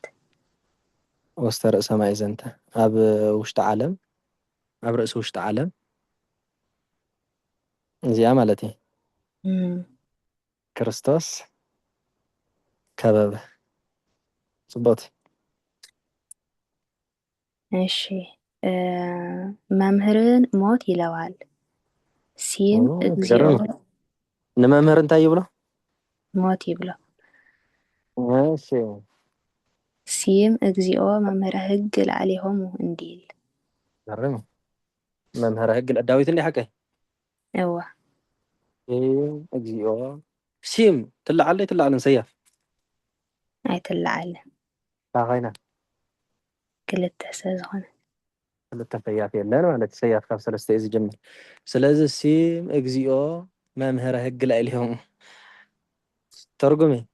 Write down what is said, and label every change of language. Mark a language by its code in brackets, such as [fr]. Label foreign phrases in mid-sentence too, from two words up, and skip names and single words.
[gez] ውስተ ርእሰ ማዕዘንት [ti] ኣብ ውሽጢ ዓለም ኣብ ርእሲ ውሽጢ ዓለም እዚኣ ማለት እዩ ክርስቶስ ከበበ ጽቡቅ [am] እሺ መምህርን ሞት ይለዋል [gez] ሲም እግዚኦ [ti] ንመምህር እንታይ ይብሎ ሞት ይብሎ እሺ [gez] ሲም እግዚኦ መምህረ ሕግ ላዕሌሆሙ እንዲል [ti] ገርም [gez] መምህረ ሕግ [ti] ዳዊት እንዲ ሓቀይ እዋ እግዚኦ ሲም ትለዓለ ትለዓለን ሰያፍ ኣይትለዓለን ታኸይና ክልተ ሰብ ዝኾነ ክልተ ሰያፍ የለን ማለት ሰያፍ ካብ ሰለስተ እዩ ዝጅምር ስለዚ [gez] ሲም እግዚኦ መምህረ ሕግ ላዕሌሆሙ [ti] ተርጉሚ